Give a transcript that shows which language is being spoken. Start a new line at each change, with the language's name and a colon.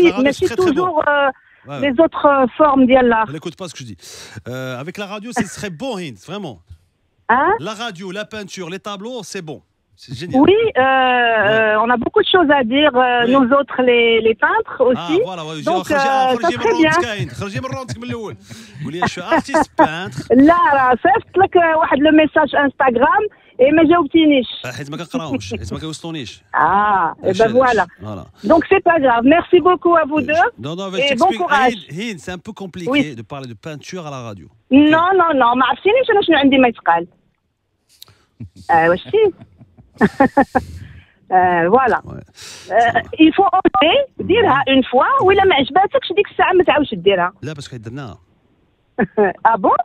French: Mais c'est toujours les autres formes de l'art. Elle n'écoute pas ce que je dis. Avec la radio, ce serait bon, Hind, vraiment. Hein? La radio, la peinture, les tableaux, c'est bon. C'est génial. Oui, on a beaucoup de choses à dire, nous autres les peintres aussi. Voilà, donc ça serait bien.
Arabic: خرجي من رونتك من الاول قولي je suis artiste peintre. لا صيفط لك واحد لو ميساج انستغرام et ما جاوبتينيش حيت ما كنقراوش حيت ما كيوصلونيش.
French: et ben voilà. Donc c'est pas grave. Merci beaucoup à vous deux. Non, et bon courage. Hind, c'est un peu compliqué de parler de peinture à la radio.
Arabic: Non, ما عرفتينيش انا شنو عندي ما يتقال.
French: واش voilà. Il faut oser ديرها une fois وإلا ما عجباتكش ديك الساعة ما تعاودش ديرها.
Arabic: لا باسكو درناها.
French: Ah bon?